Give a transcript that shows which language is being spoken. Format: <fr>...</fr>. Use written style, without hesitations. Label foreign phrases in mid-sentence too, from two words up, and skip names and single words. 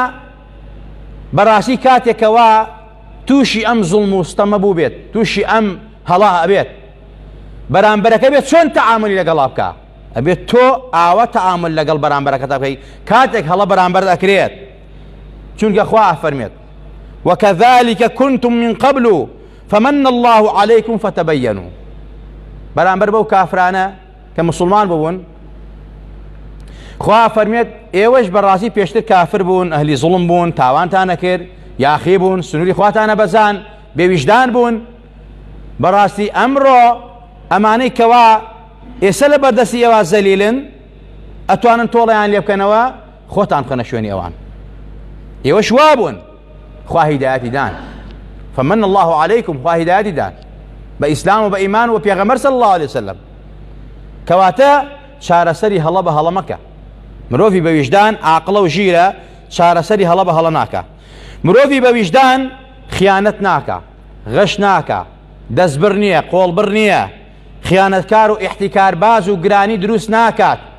<ckb>سەیرەکە بەڕاستی کاتێکەوە تووشی ئەم زوڵم و ستەمە بوو بێت، تووشی ئەم هەڵا ئەبێت، بەرامبەرەکە بێت چۆن تەعاملی لەگەڵا بکە؟ ئەبێت تۆ ئاوە تەعامل لەگەڵ بەرامبەرەکەتا بکەی کاتێک هەڵە بەرامبەر دەکرێت، چونکە خوا ئەفەرمێت</ckb> <ar>وكذلك كنتم من قبل فمن الله عليكم فتبينوا.</ar> <ckb>بەرامبەر بەو کافرانە کە مسلمان بوون خوا فەرمێت ئێوەش بەڕاستی پێشتر کافر بوون، ئەهلی زوڵم بوون، تاوانتان نەکرد، یاخی بوون، سنووری خواتانە بەزان، بێویژدان بوون. بەڕاستی ئەمڕۆ ئەمانەی کەوا ئێستا لە بەردەستی ئێوە زەلیلن ئەتوانن تۆڵەیان لێ بکەنەوە خۆتان بخەنە شوێنی ئەوان. ئێوە شوا بوون، خوا هیدایەتی دان،</ckb> <ar>فمن الله عليكم،</ar> <ckb>خوا هیدایەتی دان بە ئیسلام و بە ئیمان و پێغەمبەر</ckb> <ar>صلی الله عليه وسلم.</ar> <ckb>کەواتە چارەسەری هەڵە بە هەڵە مەکە. مرۆڤی بە ویژدان عاقڵە و ژیرە، چارەسەری هەڵە بە هەڵە ناکە. مرۆڤی بە ویژدان خیانەت ناکە، غەش ناکە، دەستبر نییە، قۆڵبڕ نییە، خیانەتکار و ئیحتیکارباز و گرانی دروست ناکات.</ckb>